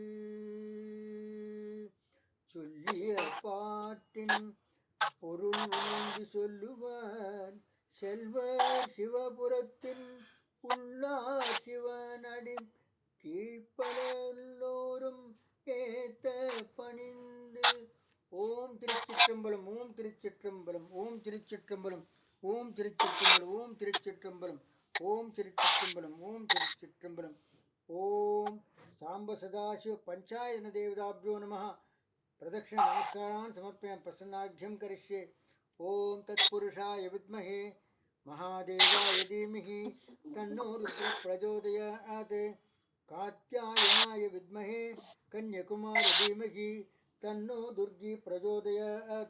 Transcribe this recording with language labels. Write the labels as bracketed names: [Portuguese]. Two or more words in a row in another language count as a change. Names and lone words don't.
[Tamil] சொல்லிய பாட்டின் பொருள் உணர்ந்து சொல்லுவார் செல்வர் சிவபுரத்தின் உள்ளார் சிவனடி கீழ்ப்பலோரும் ஏத்த பணிந்து. ஓம் திருச்சிற்றம்பலம் ஓம் திருச்சிற்றம்பலம் ஓம் திருச்சிற்றம்பலம் ஓம் திருச்சிற்றம்பலம் ஓம் திருச்சிற்றம்பலம் ஓம் திருச்சிற்றம்பலம் ஓம் திருச்சிற்றம்பலம் ஓம் [Sanskrit] साम्ब सदाशिव पञ्चायन देवताभ्यो नमः. प्रदक्षिण नमस्कारान् समर्पयामि प्रसन्नाढ्यं करिष्ये. ओम तत्पुरुषाय विद्महे महादेवाय धीमहि तन्नो रुद्र प्रचोदयात्. कात्यायनाय विद्महे कन्याकुमारी धीमहि तन्नो दुर्गी प्रचोदयात्.